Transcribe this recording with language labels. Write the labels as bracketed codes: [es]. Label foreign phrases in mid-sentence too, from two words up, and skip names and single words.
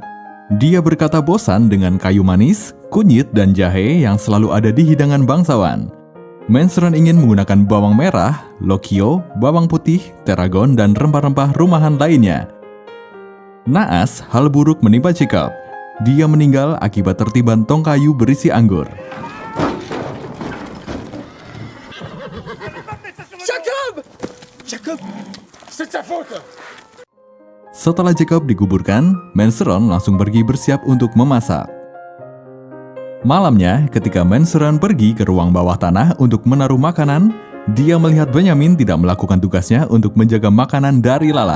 [id] Dia berkata bosan dengan kayu manis, kunyit, dan jahe yang selalu ada di hidangan bangsawan. Mansuran ingin menggunakan bawang merah, lokio, bawang putih, teragon, dan rempah-rempah rumahan lainnya. Naas, hal buruk menimpa Jacob. Dia meninggal akibat tertiban tong kayu berisi anggur. [fr] Jacob, c'est ta faute! [id] Setelah Jacob dikuburkan, Mansuran langsung pergi bersiap untuk memasak. Malamnya, ketika Mansuran pergi ke ruang bawah tanah untuk menaruh makanan, dia melihat Benjamin tidak melakukan tugasnya untuk menjaga makanan dari lalat.